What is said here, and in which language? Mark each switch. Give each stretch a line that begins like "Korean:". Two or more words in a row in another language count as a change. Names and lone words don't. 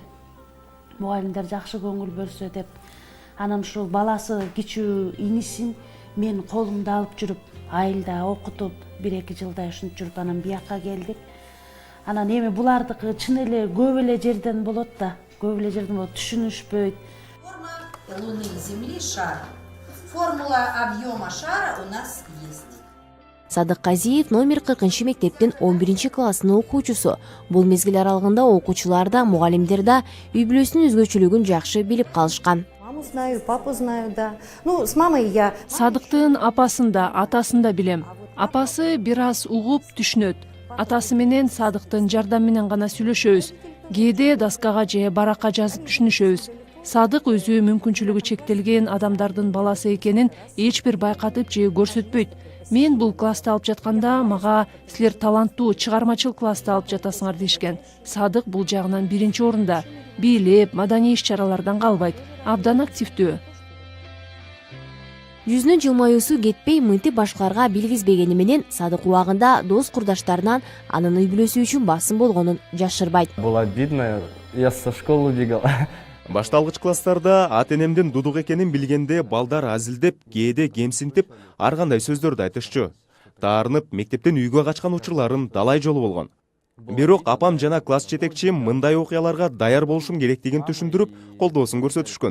Kyrgyz: Мугалимдер жакшы көңүл бөлсө деп. Анан ушул баласы кичүү инисин мен колумда алып жүрүп, айылда окутуп, 1-2 жылдай ушинтип жүрүп анан биякка келдик. Анан эми булардыкы чын эле көп эле жерден болот да, көп эле жерден болот, түшүнүшпөйт.
Russian: Форма Луны и Земли шар. Формула объема шара у нас есть.
Kyrgyz: Садык Казиев номер 40 мектептин 11 классынын окуучусу. Бул мезгил аралыгында окуучулар да, мугалимдер да үй бүлөсүнүн өзгөчөлүгүн жакшы билип калышкан.
Russian: Маму знаю, папу знаю, да. Ну, с мамой я...
Kyrgyz: Садыктын апасын да, атасын да билем. Апасы бир аз угуп түшүнөт. Атасы менен Садыктын жардам менен гана сүйлөшөбүз. Кээде доскага же баракка жазып түшүнүшөбүз. Садык өзү мүмкүнчүлүгү чектелген адамдардын баласы экенин эч бир байкатып же көрсөтпөйт. Мен бул класста алып жатканда мага силер таланттуу, чыгармачыл класста алып жатасыңар дешкен. Садык бул жагынан биринчи орунда. Бийлеп, маданий иш-чаралардан калбайт. Абдан активдүү. Жүзүнүн жылмаюусу кетпей, мынтип башкаларга билгизбегени менен Садык убагында дос курдаштарынан анын үй бүлөсү үчүн басым болгонун жашырбайт.
Russian: Было обидно, я со школы убегал.
Kyrgyz: Башталгыч класстарда ата-энемдин дудук экенин билгенде балдар азилдеп, кээде кемсинтип, ар кандай сөздөрдү айтышчу. Таарынып, мектептен үйгө качкан учурларым далай жолу болгон. Бирок апам жана класс жетекчим мындай окуяларга даяр болушум керектигин түшүндүрүп, колдоосун көрсөтүшкөн.